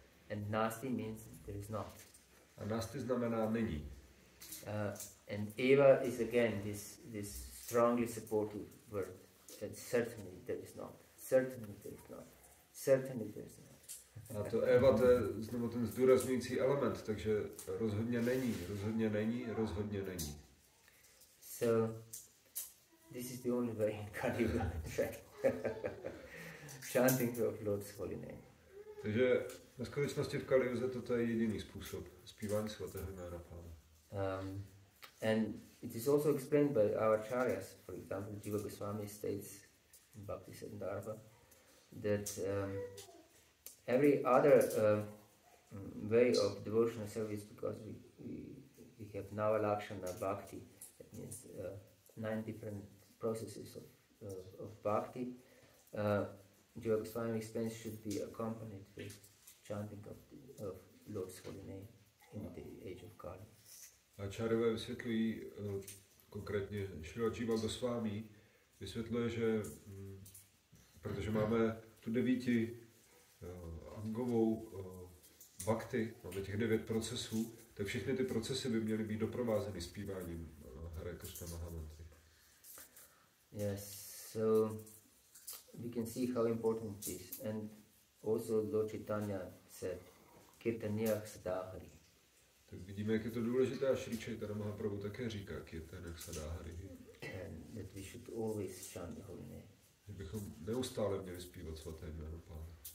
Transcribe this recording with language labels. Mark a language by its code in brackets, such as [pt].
[en] And Nasti means there is not. [cs] A Nasti znamená není. [en] And Eva is again this strongly supportive word. And certainly there is not. Certainly there is not. Certainly there is not. [cs] A to Eva, to je znovu ten zdůrazňující element, takže rozhodně není, rozhodně není, rozhodně není. [en] So this is the only way in Kali Yuga, in fact. Chanting of Lord's holy name. [cs] Takže ve skutečnosti v Kali Yuze toto je jediný způsob zpívání svatého jména Pána. [en] And it is also explained by our acharyas. For example, Jiva Goswami states in Bhakti Siddhartha that every other way of devotional service, because we have Nava Lakshana Bhakti, that means 9 different processes of Bhakti, Jiva Goswami explains should be accompanied with chanting of Lord's holy name in the age of Kali. [cs] Acharyové vysvětlují, konkrétně Šrila Jiva Goswami vysvětluje, že protože máme tu 9 angovou bhakti, máme těch 9 procesů, tak všechny ty procesy by měly být doprovázeny zpíváním Hare Krishna Mahamantry. [en] Yes, so we can see how important it is. And also Lord Chaitanya said, [sa] Kirtaniyah Sadahari. [cs] Tak vidíme, jak je to důležité, a Šri Chaitanya Mahaprabhu také říká [sa] Kirtaniyah Sadahari. [en] And that we should always chant the holy name. [cs] Že bychom neustále měli zpívat svaté jméno Pána.